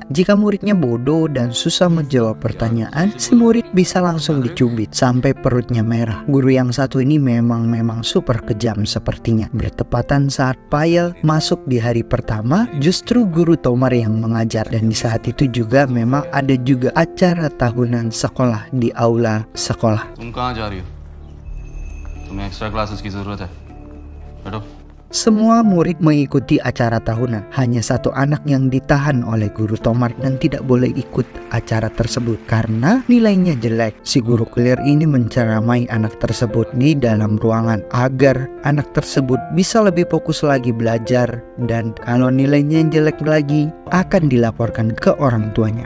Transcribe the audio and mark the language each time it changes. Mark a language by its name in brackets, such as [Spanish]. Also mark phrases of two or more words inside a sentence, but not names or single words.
[Indonesian] Jika muridnya bodoh dan susah menjawab pertanyaan, si murid bisa langsung dicubit sampai perutnya merah. Guru yang satu ini memang super kejam sepertinya. Bertepatan saat Payel masuk di hari pertama, justru guru Tomar yang mengajar, dan di saat itu juga memang ada juga acara tahunan sekolah di aula sekolah. [Hindi] तुम्हें [English] extra classes [Hindi] की जरूरत है, बैठो। [Indonesian] Semua murid mengikuti acara tahunan. Hanya satu anak yang ditahan oleh guru Tomar dan tidak boleh ikut acara tersebut karena nilainya jelek. Si guru killer ini menceramai anak tersebut di dalam ruangan agar anak tersebut bisa lebih fokus lagi belajar, dan kalau nilainya jelek lagi akan dilaporkan ke orang tuanya.